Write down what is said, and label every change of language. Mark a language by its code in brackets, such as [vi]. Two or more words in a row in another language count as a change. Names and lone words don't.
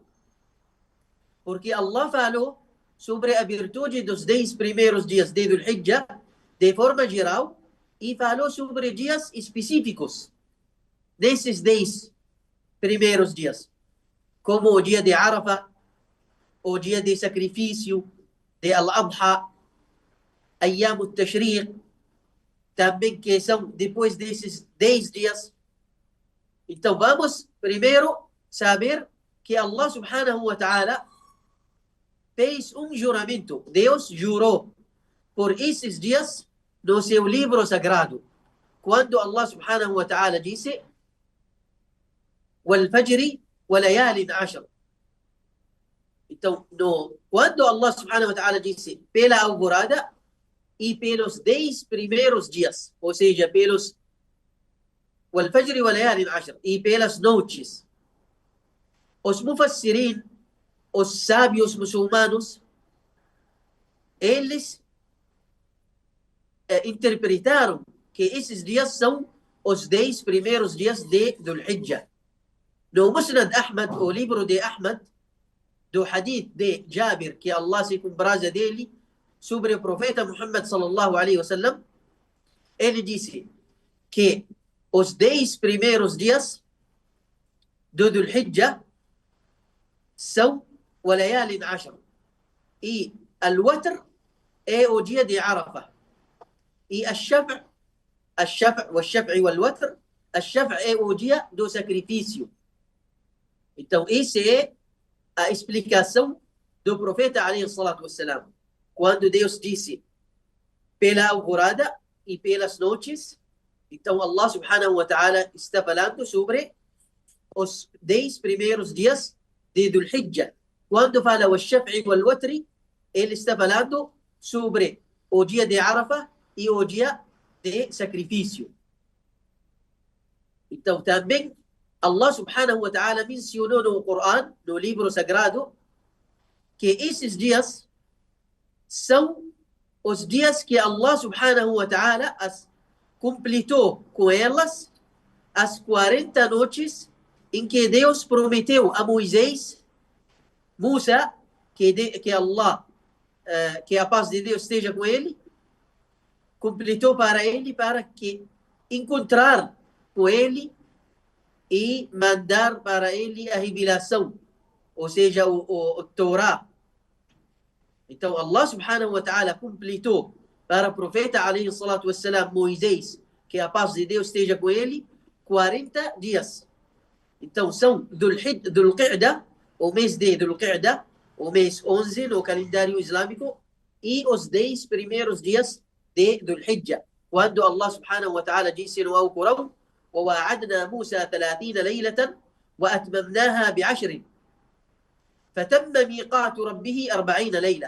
[pt] Porque Allah falou sobre a virtude dos 10 primeiros dias de Dhul Hijjah de forma geral e falou sobre dias específicos desses 10 primeiros dias, como o dia de Arafah, o dia de sacrifício de Al-Adha, Ayyam al-Tashriq, também que são depois desses 10 dias. Então vamos primeiro saber que [ar] الله سبحانه وتعالى [pt] fez um juramento. Deus jurou por esses dias no seu livro sagrado. Quando [ar] الله سبحانه وتعالى [pt] disse [ar] وَالْفَجْرِ وَلَيَالٍ عَشْرٍ. [pt] Então, quando [ar] الله سبحانه وتعالى [pt] disse pela alvorada e pelos 10 primeiros dias, ou seja, pelos [ar] وَالْفَجْرِ وَلَيَالٍ عَشْرٍ [pt] e pelas noites, os mufassirin, os sábios muçulmanos, eles interpretaram que esses dias são os 10 primeiros dias de Dhul Hijjah. No Musnad Ahmad, o livro de Ahmad, do hadith de Jabir, que Allah se compraza dele, sobre o profeta Muhammad [ar] صلى الله عليه وسلم, [pt] ele disse que os 10 primeiros dias do Dhul Hijjah são o [ar] ليال عشر. [pt] E al-Watr é o dia de Arafah. E al-Shaf' o al-Watr, al-Shaf' é o dia do sacrifício. Então, essa é a explicação do profeta [ar] عليه الصلاة والسلام. [pt] Quando Deus disse pela alvorada e pelas noites, então [ar] الله سبحانه وتعالى [pt] está falando sobre os 10 primeiros dias de Dhul Hijjah. Quando fala o Shaf'i e o Watri, ele está falando sobre o dia de Arafah e o dia de sacrifício. Então também [ar] الله سبحانه وتعالى [pt] mencionou no Coran, no livro sagrado, que esses dias são os dias que [ar] الله سبحانه وتعالى [pt] completou com elas as 40 noites em que Deus prometeu a Moisés, Musa, que Allah, que a paz de Deus esteja com ele, completou para ele para que encontrar com ele e mandar para ele a revelação, ou seja, o Torá. Então [ar] الله سبحانه وتعالى [pt] completou para o profeta [ar] عليه الصلاة والسلام, [pt] Moisés, que a paz de Deus esteja com ele, 40 dias. Então são Dhul Qa'dah, o mês de Dhul Qa'dah, o mês 11 no calendário islâmico, e os 10 primeiros dias de Dhul Hijjah. Quando [ar] الله سبحانه وتعالى [pt] disse no Alcorão: [ar] وواعدنا موسى 30 ليلة وأتممناها ب10 فتم ميقات ربه 40 ليلة.